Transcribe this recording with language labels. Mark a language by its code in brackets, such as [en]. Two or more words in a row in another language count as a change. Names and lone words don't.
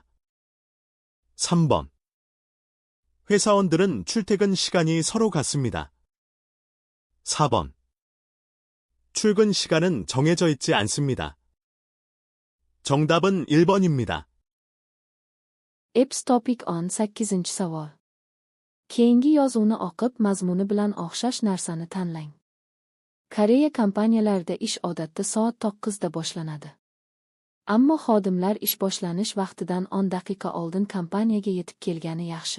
[ko] 3번. 회사원들은 출퇴근 시간이 서로 같습니다. 4번. 출근 시간은 정해져 있지 않습니다. 정답은 1번입니다. [en] Eps topic [uz] 18-savol. Keyingi yozuvni o'qib, mazmuni bilan o'xshash narsani tanlang. Koreya kompaniyalarida ish odatda soat 9 da boshlanadi. Ammo xodimlar ish boshlanish vaqtidan 10 daqiqa oldin kompaniyaga yetib kelgani yaxshi.